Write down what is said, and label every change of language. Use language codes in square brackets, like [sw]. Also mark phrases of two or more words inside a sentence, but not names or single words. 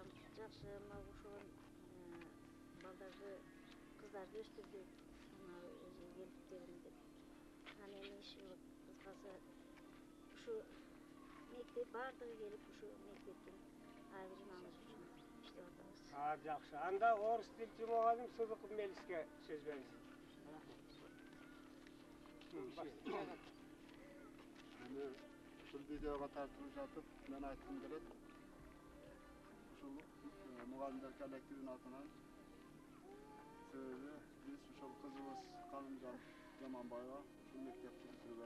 [ky] Жакшы мына ошол балдарды, кыздарды өстүрдүк. Мына өзү келип берем деп. Анан эми иши кыскасы ушу мектеп баардыгы келип ушу мектептин айрым аңыз үчүн иштеп атабыз. Жақсы. [kk] Анда орыс тілчі мұғалім Сыдықов Мелиске сөз беріңіз. [ky] Meni ушул видеого тартып жатып, мен айткым келет. Ушул мугалимдер коллективинин атынан себеби биз ушул кызыбыз Канымжан Жаманбаева ушул мектепти бүтүргөн.